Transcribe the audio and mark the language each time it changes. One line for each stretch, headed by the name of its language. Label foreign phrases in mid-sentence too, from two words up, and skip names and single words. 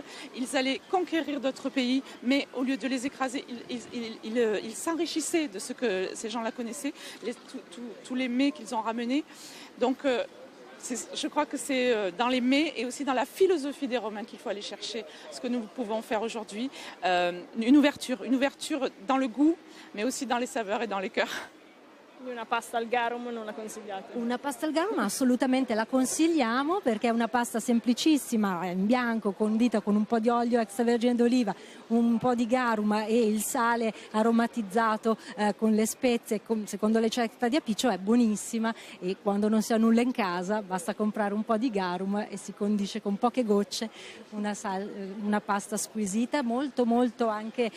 French: Ils allaient conquérir d'autres pays, mais au lieu de les écraser, ils s'enrichissaient de ce que ces gens-là connaissaient, tous les mets qu'ils ont ramenés. Donc, je crois que c'est dans les mets et aussi dans la philosophie des Romains qu'il faut aller chercher ce que nous pouvons faire aujourd'hui. Une ouverture dans le goût, mais aussi dans les saveurs et dans les cœurs.
Italian: Una pasta al garum non la consigliate? Una pasta al garum assolutamente la consigliamo, perché è una pasta semplicissima, in bianco, condita con un po' di olio extravergine d'oliva, un po' di garum e il sale aromatizzato con le spezie, secondo le ricette di Apiccio è buonissima, e quando non si ha nulla in casa basta comprare un po' di garum e si condisce con poche gocce una pasta squisita, molto molto anche dietetica.